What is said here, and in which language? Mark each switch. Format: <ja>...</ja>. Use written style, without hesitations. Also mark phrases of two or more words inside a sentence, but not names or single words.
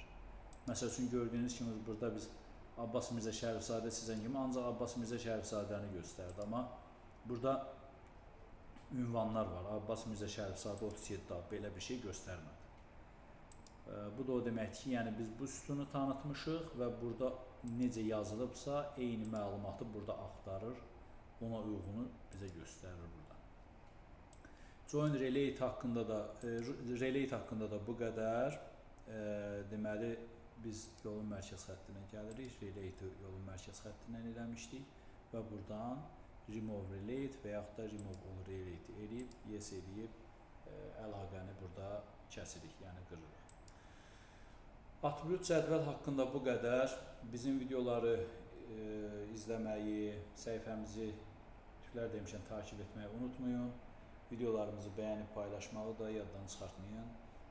<az>Məsəl üçün gördüyünüz kimi burada biz Abbas Mirzə Şərifzadə seçən kimi ancaq Abbas Mirzə Şərifzadəni göstərdi, amma burada ünvanlar var. Abbas Mirzə Şərifzadə 37 belə bir şey göstərmədi. Bu da o deməkdir ki, yəni biz bu sütunu tanıtmışıq və burada necə yazılıbsa eyni məlumatı burada axtarır, ona uyğunu bizə göstərir burada.</az> <en>Join relate</en> <az>haqqında da bu qədər. Deməli, biz yolun mərkəz xəttinə gəlirik. Relate yolun mərkəz xəttindən eləmişdik və buradan</az> <en>remove relate</en> <az>və yaxud da</az> <en>remove all relate</en> <az>eləyib, yes eləyib, əlaqəni burada kəsirik, yəni qırırıq. Atribut cədvəl haqqında bu qədər. Bizim videoları izləməyi, səhifəmizi tüklər demişəm, takip etməyi unutmayın. Videolarımızı bəyənib paylaşmağı da yaddan çıxartmayın.</az>